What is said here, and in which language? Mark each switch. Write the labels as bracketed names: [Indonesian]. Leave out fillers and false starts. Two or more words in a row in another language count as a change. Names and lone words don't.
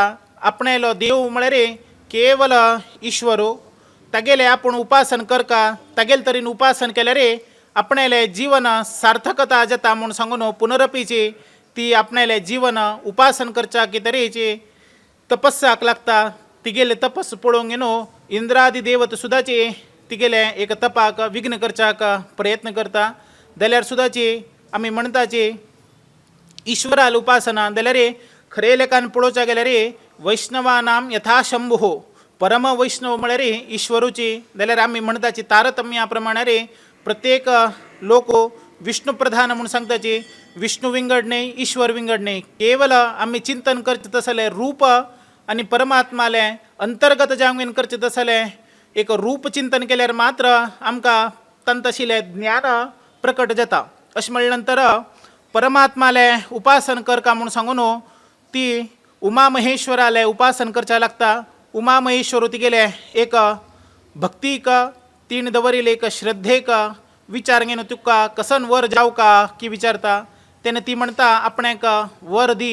[Konkani] आपणालो देव म्हळ्यार केवल ईश्वरू तागेले आपण उपासन करका तागेले तरेन उपासन केल्यार आपणाले जीवन सार्थकता जाता म्हूण सांगून पुनरपीची ती आपणाले जीवन उपासन करच्या कितरेची तपस्याक लागता तिगेले तपस पळोवंक न्हू इंद्रादी देवत सुद्दाची तिगेले एक तपाक विघ्न करच्याक प्रयत्न करता जाल्यार सुद्दाची आमी म्हणटाची ईश्वराल उपासना जाल्यार खरे लेखान पळोवच्या गेल्यार [Sanskrit] वैष्णवानां यथा शंभो [Konkani] परम वैष्णव म्हळ्यार ईश्वरूची जाल्यार आमी म्हणटाची तारतम्या प्रमाणे प्रत्येक लोक विष्णू प्रधान म्हणून सांगताची विष्णू विंगड न्ही ईश्वर विंगड न्ही केवल आमी चिंतन करचें तसले रूप आनी परमात्माले अंतर्गत जावंक करचें तसले एक रूप चिंतन केल्यार मात्र आमकां तंतशिलें ज्ञान प्रकट जाता अशें म्हणले नंतर परमात्माले उपासन करका म्हूण सांगून ती उमा महेश्वराले उपासन करच्या लागता उमा महेश्वर तिगेले एक भक्तीक तीन दवरिले एक श्रद्धेक विचार घेवन तुका कसन वर जाव का की विचारता तेन्ना ती म्हणटा आपणाक वर